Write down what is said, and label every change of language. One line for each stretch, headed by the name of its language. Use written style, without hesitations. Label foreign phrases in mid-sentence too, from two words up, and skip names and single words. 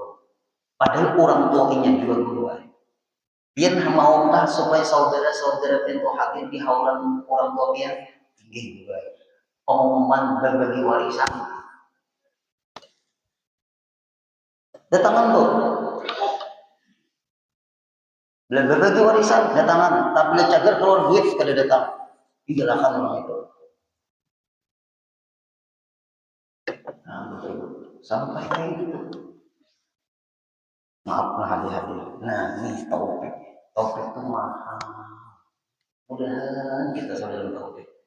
Banjar: Padahal orang tuanya juga guru. Pian mau tak supaya saudara-saudara itu hadir di haulan orang tua pian inggih guru.
Indonesian: Pengumuman berbagi warisan.
Banjar: Datangan tuh. Bila berbagi warisan, datangan. Tak bila cagar keluar duit, kada datang.
Indonesian: Digalakan orang itu. Nah, betul. Sampai kayak gitu. Maaf lah hadir-hadir. Nah, ini taufik. Taufik itu mahal. Mudah-mudahan kita saudara taufik.